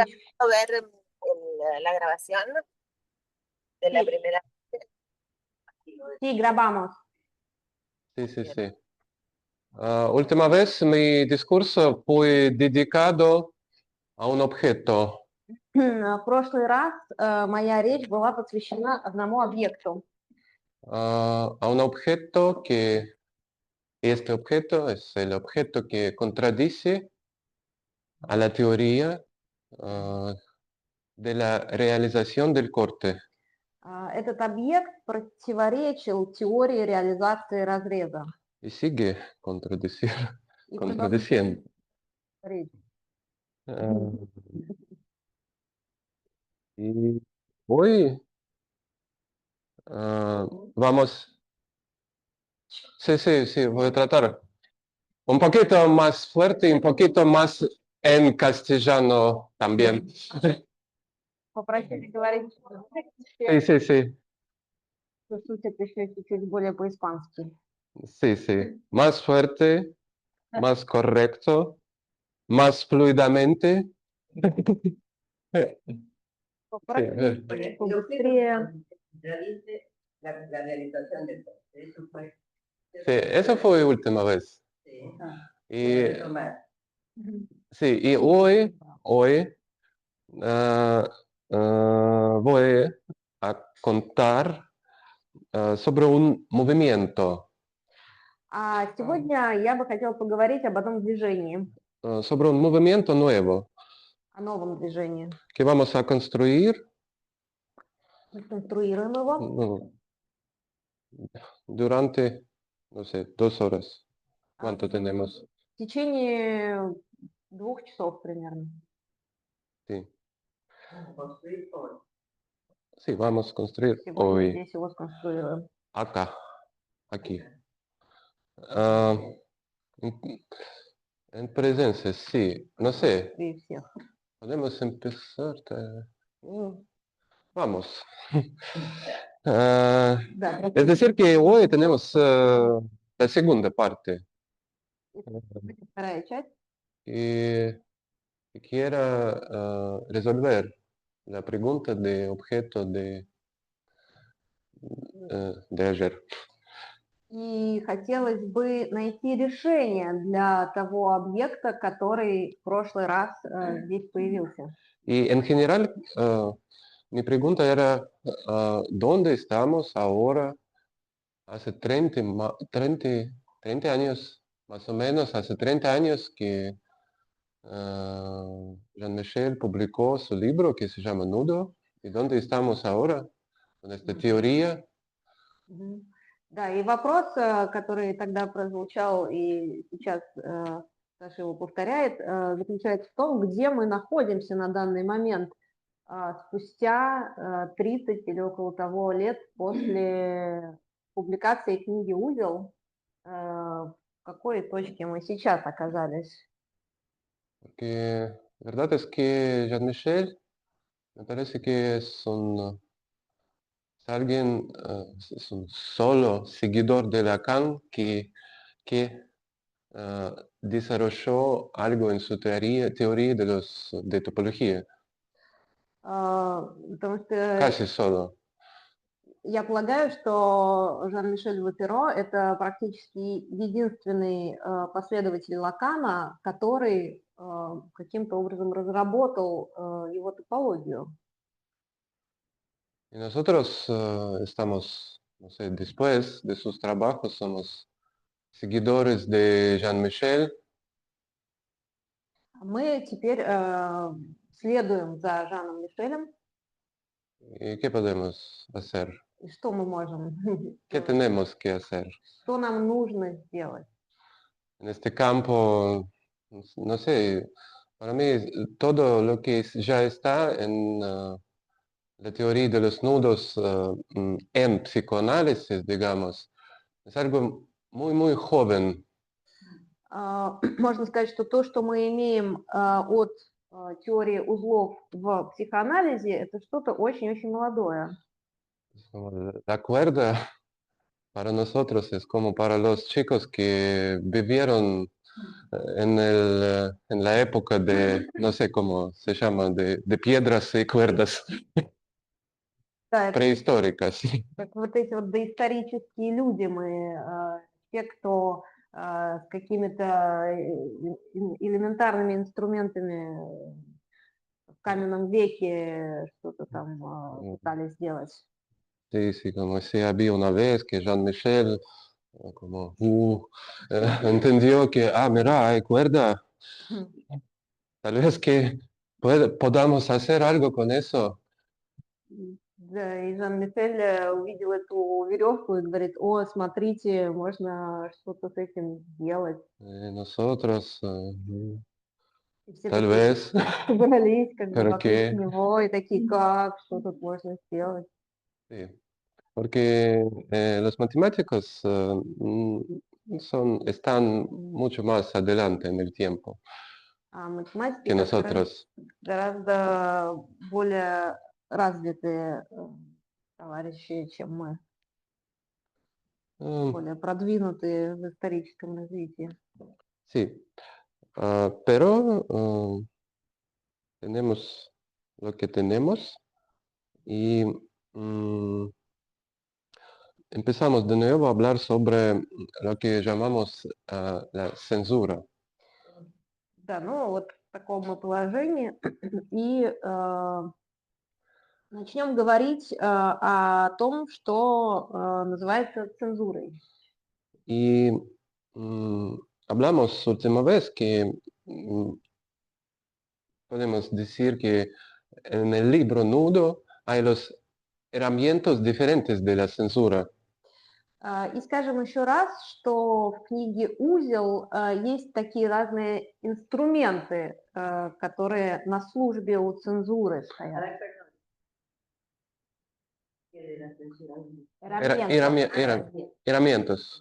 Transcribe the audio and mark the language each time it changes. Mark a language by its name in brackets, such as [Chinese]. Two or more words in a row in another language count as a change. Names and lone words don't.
[Russian] Потихонечку. [Spanish] ¿puedo ver la grabación de la Sí, primera? sí, grabamos. Sí, sí, sí. Última vez mi discurso fue dedicado a un objeto. [Russian] В прошлый раз моя речь была посвящена одному объекту. [Spanish] A un objeto que este objeto es el objeto que contradice a la teoría de la realización del corte. [Russian] Этот объект противоречил теории реализации разреза. [Spanish] Y sigue contradicir, [Russian] И [Spanish] contradiciendo. [Russian] продолжает. [Spanish] Ah, y hoy vamos, sí, voy a tratar un poquito más fuerte y un poquito más en castellano también. [Russian] Попросили говорить [Spanish] Sí. [Russian] слушать еще чуть-чуть более по-испански. [Spanish] Sí. Más fuerte, más correcto, más fluidamente. [Russian] Попросили [Spanish] Sí. [Russian] побыстрее. [Spanish] La realización del corte. Eso fue. Sí, eso fue la última vez. Sí. Y, Retomar. sí, y hoy voy a contar sobre un movimiento, [Russian] А сегодня я бы хотела поговорить об одном движении, [Spanish] sobre un movimiento nuevo [Russian] о новом движении. [Spanish] que vamos a construir [Russian] Конструируем его. [Spanish] durante, no sé, 2 horas. ¿Cuánto [Russian] В [Spanish] tenemos? [Russian] течение 2 часов примерно. [Spanish] Sí. Construir hoy. Sí, vamos a construir [Russian] Сегодня [Spanish] hoy, [Russian] здесь его сконструируем. [Spanish] acá, aquí. Ah, en presencia, sí, no sé, [Russian] При всех. [Spanish] podemos empezar. [Russian] Ну, [Spanish] Vamos. Ah, [Russian] Да, [Spanish] es decir, que hoy tenemos la segunda parte. [Russian] вторая часть. [Spanish] Y que quiera resolver la pregunta de objeto de ayer. [Russian] И хотелось бы найти решение для того объекта, который в прошлый раз здесь появился. [Spanish] Y en general, mi pregunta era, ¿dónde estamos ahora? Hace 30 años, más o menos, hace 30 años que Jean-Michel publicó su libro que se llama Nudo. ¿Y dónde estamos ahora? Con esta teoría. Мгм. [Russian] Да, и вопрос, который тогда прозвучал и сейчас Саша его повторяет, заключается в том, где мы находимся на данный момент, спустя 30 или около того лет после публикации книги «Узел», в какой точке мы сейчас оказались. [Spanish] Porque la verdad es que Jean-Michel me parece que es alguien, es un solo seguidor de Lacan que desarrolló algo en su teoría de topología, [Russian] Потому что [Spanish] casi solo. [Russian] я полагаю, что Жан-Мишель Ваперо – это практически единственный последователь Лакана, который каким-то образом разработал его топологию. [Spanish] Y nosotros estamos, no sé, después de sus trabajos, somos seguidores de Jean-Michel. [Russian] Мы теперь следуем за Жаном Мишелем. [Spanish] ¿Y qué podemos hacer? [Russian] И что мы можем [Spanish] ¿Qué [Russian] сделать? [Spanish] tenemos que hacer? [Russian] Что нам нужно сделать? [Spanish] En este campo, no sé, para mí todo lo que ya está en la teoría de los nudos en psicoanálisis, digamos, es algo muy joven. [Russian] Можно сказать, что то, что мы имеем от теории узлов в психоанализе, это что-то очень-очень молодое. [Spanish] Es como la cuerda para nosotros es como para los chicos que vivieron en la época de, no sé cómo se llama, de piedras y cuerdas [Russian] Да, это [Spanish] prehistóricas. Sí. [Russian] как вот эти вот доисторические люди мы, те, кто с какими-то элементарными инструментами в каменном веке что-то там пытались сделать. [Spanish] Sí, sí, como si había una vez que Jean-Michel como entendió que, mira, hay cuerda, tal vez que podamos hacer algo con eso. [Russian] Да, и Жан-Мишель увидел эту веревку и говорит: о, смотрите, можно что-то с этим сделать. [Spanish] Nosotros, [Russian] И все [Spanish] tal [Russian] такие [Spanish] vez, [Russian] собрались как бы [Spanish] pero [Russian] вокруг [Spanish] que, [Russian] него и такие: как, что тут можно сделать? [Spanish] sí, porque los matemáticos están mucho más adelante en el tiempo [Russian] А математики [Spanish] que [Russian] как [Spanish] nosotros. [Russian] гораздо более развитые товарищи, чем мы, Mm, более продвинутые в историческом развитии. [Spanish] sí, pero tenemos lo que tenemos y mm, empezamos de nuevo a hablar sobre lo que llamamos la censura. [Russian] Да, ну вот в таком мы положении. И начнем говорить о том, что называется цензурой. [Spanish] Y mm, hablamos última vez que mm, podemos decir que en el libro Nudo hay los herramientas diferentes de la censura. [Russian] И скажем еще раз, что в книге «Узел» есть такие разные инструменты, которые на службе у цензуры стоят. [Spanish] Herramientas.